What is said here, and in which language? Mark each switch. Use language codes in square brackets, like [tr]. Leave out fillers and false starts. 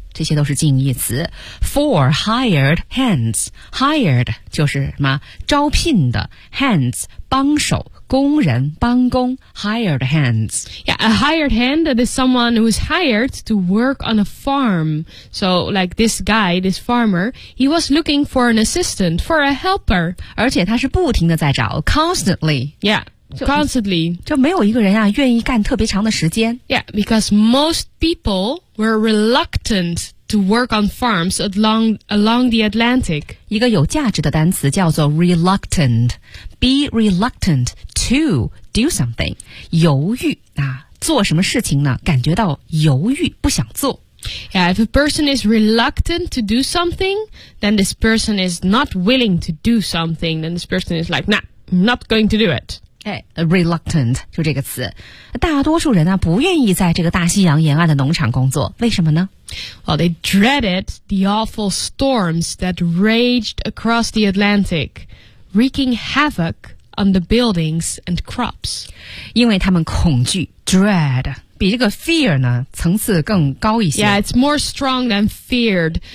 [zh] 这些都是近义词 ， [en] for hired hands， [zh] hired 就是什么招聘的 ，hands 帮手，工人帮工 ，hired hands。 [en] Yeah, a hired hand is someone who is hired to work on a farm. So, like this guy, this farmer, he was looking for an assistant, for a helper. [zh] 而且他是不停的在找 ，constantly。 [en] Yeah. Constantly. [zh] 就没有一个人啊愿意干特别长的时间。 [en] Yeah, because most people were reluctant to work on farms along the Atlantic. [zh] 一个有价值的单词叫做 reluctant. [en] Be reluctant to do something. [zh] 犹豫啊，做什么事情呢？感觉到犹豫，不想做。 [en] Yeah, if a person is reluctant to do something, then this person is not willing to do something. Then this person is like, nah, not going to do it. [zh] Okay, reluctant, 就这个词。大多数人啊，不愿意在这个大西洋沿岸的农场工作，为什么呢？ [en] Well, they dreaded the awful storms that raged across the Atlantic, wreaking havoc on the buildings and crops. [zh] 因为他们恐惧 dread. 比这个 fear 呢层次更高一些。 [en] Yeah, it's more strong than feared.